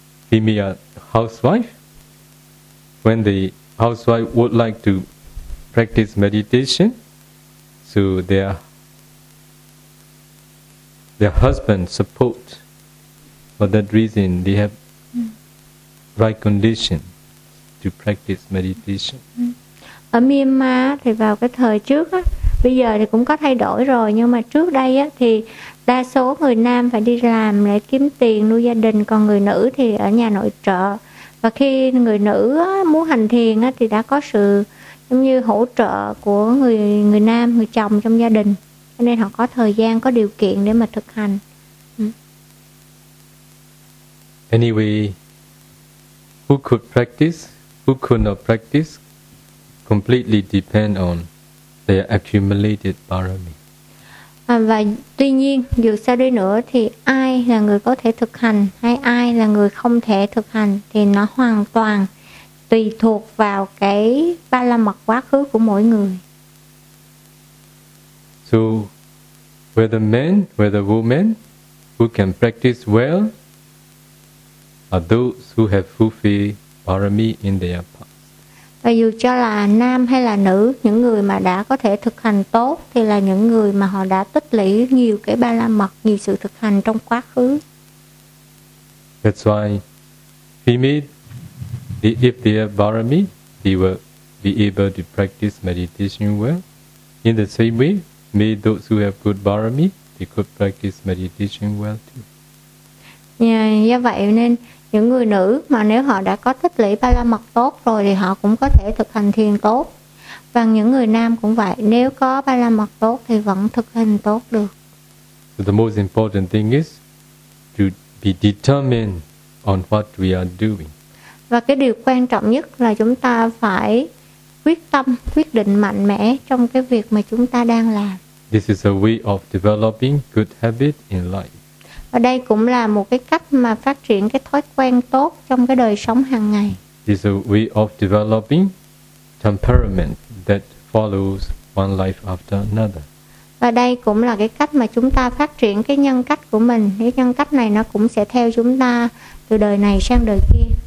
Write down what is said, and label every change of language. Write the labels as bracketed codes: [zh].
[en] Female are housewife. When the housewife would like to practice meditation, so their husband support. For that reason, they have right condition to practice meditation. [vi] Ở Myanmar thì vào cái thời trước á, bây giờ thì cũng có thay đổi rồi, nhưng mà trước đây á thì đa số người nam phải đi làm để kiếm tiền nuôi gia đình, còn người nữ thì ở nhà nội trợ. Và khi người nữ muốn hành thiền á thì đã có sự giống như hỗ trợ của người nam, người chồng trong gia đình, cho nên họ có thời gian, có điều kiện để mà thực hành. [en] Anyway, who could practice, who could not practice, completely depend on their accumulated parami. [vi] Và tuy nhiên, dù sao đi nữa thì ai là người có thể thực hành hay ai là người không thể thực hành thì nó hoàn toàn tùy thuộc vào cái ba la mật quá khứ của mỗi người. [en] So, whether men, whether women, who can practice well, are those who have fulfilled parami in their past. [vi] Và dù cho là nam hay là nữ, những người mà đã có thể thực hành tốt thì là những người mà họ đã tích lũy nhiều cái ba la mật, nhiều sự thực hành trong quá khứ. [en] That's why female, if they have parami, they will be able to practice meditation well. In the same way, may those who have good parami, they could practice meditation well too. [vi] Do vậy nên những người nữ mà nếu họ đã có tích lũy ba la mật tốt rồi thì họ cũng có thể thực hành thiền tốt. Và những người nam cũng vậy, nếu có ba la mật tốt thì vẫn thực hành tốt được. [en] So the most important thing is to be determined on what we are doing. [vi] Và cái điều quan trọng nhất là chúng ta phải quyết tâm, quyết định mạnh mẽ trong cái việc mà chúng ta đang làm. [en] This is a way of developing good habit in life. [vi] Ở đây cũng là một cái cách mà phát triển cái thói quen tốt trong cái đời sống hàng ngày. [en] It's a way of developing temperament that follows one life after another. [vi] Và đây cũng là cái cách mà chúng ta phát triển cái nhân cách của mình. Cái nhân cách này nó cũng sẽ theo chúng ta từ đời này sang đời kia.